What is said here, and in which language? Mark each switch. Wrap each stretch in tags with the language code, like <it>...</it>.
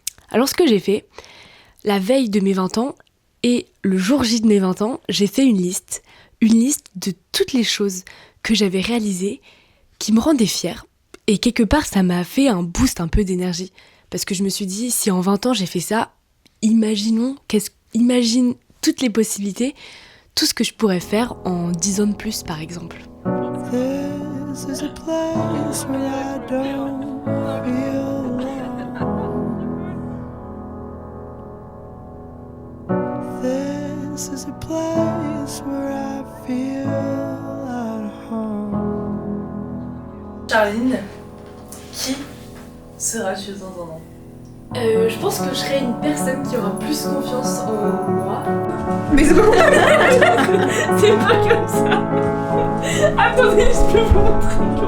<fr>Alors ce que j'ai fait, la veille de mes 20 ans et le jour J de mes 20 ans, j'ai fait une liste de toutes les choses que j'avais réalisées qui me rendaient fière. Et quelque part, ça m'a fait un boost un peu d'énergie. Parce que je me suis dit, si en 20 ans j'ai fait ça, imagine toutes les possibilités, tout ce que je pourrais faire en 10 ans de plus, par exemple.</fr> <en>This is a place where I don't feel alone. This is a place where I feel at home.</en> <fr>Charline, qui seras-tu dans un an? Je pense que je serai une personne qui aura plus confiance en moi. Mais c'est pas comme ça. C'est pas comme ça. Attendez, je peux vous montrer.</fr>